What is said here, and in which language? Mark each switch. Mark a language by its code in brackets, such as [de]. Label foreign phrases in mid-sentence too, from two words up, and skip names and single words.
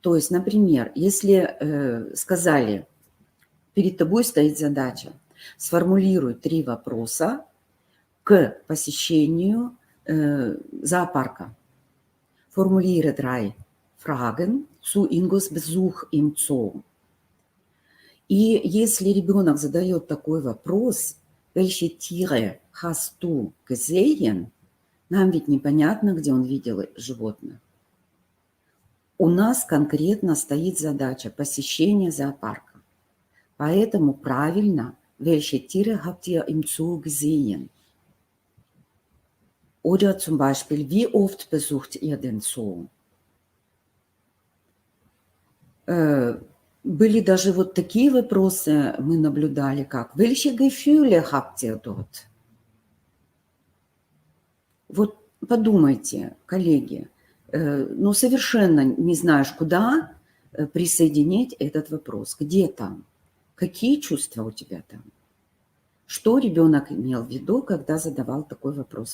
[ru] То есть, например, если сказали, перед тобой стоит задача, сформулируй 3 вопроса к посещению зоопарка. [de] Formuliere 3 Fragen zu Ingos Besuch im Zoo. [ru] И если ребенок задает такой вопрос, [de] welche Tiere hast du gesehen, [ru] нам ведь непонятно, где он видел животных. У нас конкретно стоит задача посещения зоопарка. Поэтому правильно, [de] welche Tiere habt ihr im Zoo gesehen? Oder zum Beispiel, wie oft besucht ihr den Zoo? [ru] Были даже вот такие вопросы, мы наблюдали, как [de] welche Gefühle habt ihr dort? [ru] Вот подумайте, коллеги, ну совершенно не знаешь, куда присоединить этот вопрос. Где там? Какие чувства у тебя там? Что ребенок имел в виду, когда задавал такой вопрос?